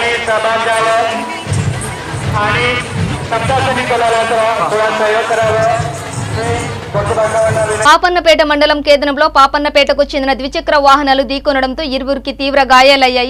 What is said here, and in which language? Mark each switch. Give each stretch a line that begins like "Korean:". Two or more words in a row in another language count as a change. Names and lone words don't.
Marathi: सहभाग घ्यावं आणि सप्तासनी कलाला थोडा सहयोग करावं.
Telugu: పాపన్నపేట మండలం కేంద్రంలో పాపన్నపేటకు చెందిన ద్విచక్ర వాహనాలు ఢీకొనడంతో ఇరువురికి తీవ్ర గాయాలయ్యాయి.